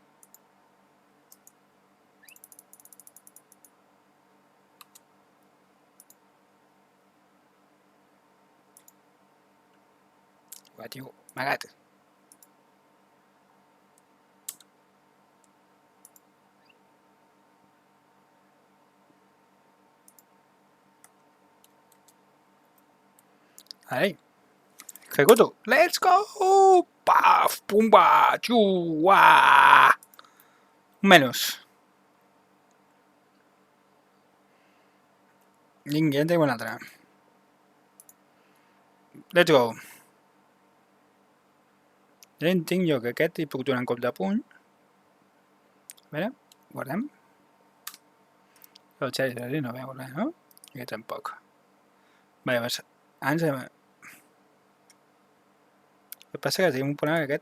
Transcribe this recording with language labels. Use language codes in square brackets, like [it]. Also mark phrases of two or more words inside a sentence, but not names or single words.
[ca] Va, tio, amagat. [es] Ahí. Ejecuto. [en] Let's go! Paf, pumba, chua. [es] Menos. [ca] Vinga, ja en tenim un altre. [en] Let's go. [ca] Ja entenc jo que aquest hi puc donar un cop de puny. A veure, guardem. El xeri no veu res, no? I aquest tampoc. Vale, doncs, abans de... El que passa que tenim un problema que aquest...